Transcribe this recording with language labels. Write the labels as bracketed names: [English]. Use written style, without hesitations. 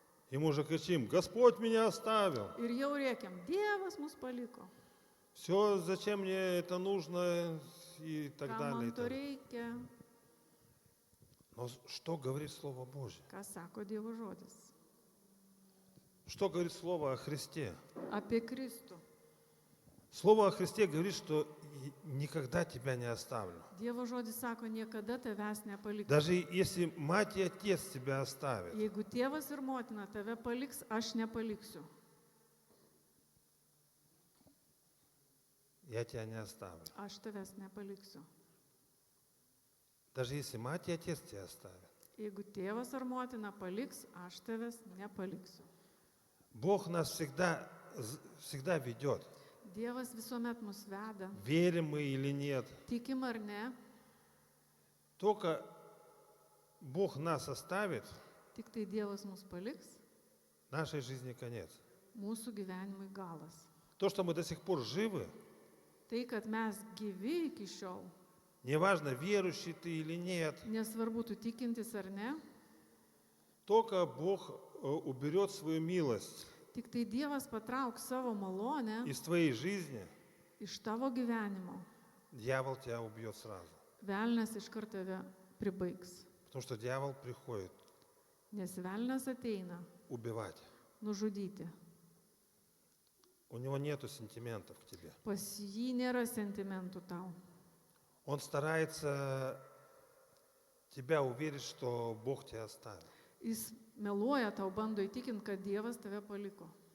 [Russian] и мы уже кричим, Господь меня оставил. [Lithuanian] ir jau rėkiam, Dievas mus paliko. [Russian] Все, зачем мне это нужно и так [Lithuanian] Ką [Russian] далее. [Lithuanian] man [Russian] и [Lithuanian] to [Russian] так далее. [Lithuanian] reikia? [Russian] Но что говорит Слово Божье? [Lithuanian] Ką sako Dievo žodis? [Russian] Что говорит Слово о Христе? [Lithuanian] Apie Kristų. [Russian] Слово о Христе говорит, что никогда тебя не оставлю. [Lithuanian] Dievo žodis sako, niekada tavęs nepaliksiu. [Russian] Даже если мать и отец тебя оставят, [Lithuanian] Jeigu tėvas ir motina tave paliks, aš nepaliksiu. [Russian] я тебя не оставлю. [Lithuanian] Aš tavęs nepaliksiu. [Russian] Даже если мать и отец тебя оставят. [Lithuanian] Jeigu tėvas ar motina paliks, aš tavęs nepaliksiu. [Russian] Бог нас всегда ведет. [Lithuanian] Dievas visuomet mus veda, [Russian] Верим мы или нет. [Lithuanian] tikim ar ne, [Russian] Только Бог нас оставит, [Lithuanian] tik tai Dievas mus paliks, [Russian] нашей жизни конец. [Lithuanian] mūsų gyvenimui galas. [Russian] То, что мы до сих пор живы, [Lithuanian] Tai, kad mes gyvi iki šiol, [Russian] неважно, верующий ты или нет, [Lithuanian] nesvarbu, tu tikintis ar ne, [Russian] Только Бог уберет свою милость [Lithuanian] Tik tai Dievas patrauks savo malonę [Russian] из твоей жизни, [Lithuanian] iš tavo gyvenimo. [Russian] дьявол тебя убьет сразу. [Lithuanian] Velnas iš karto tave pribaigs. [Russian] Потому что дьявол приходит [Lithuanian] Nes velnas ateina [Russian] убивать. [Lithuanian] nužudyti. [Russian] У него нету сентиментов к тебе. [Lithuanian] Pas jį nėra sentimentų tau. [Russian] Он старается тебя уверить, что Бог тебя оставил. [Lithuanian] Jis meluoja tau, bando įtikinti, kad Dievas tave paliko.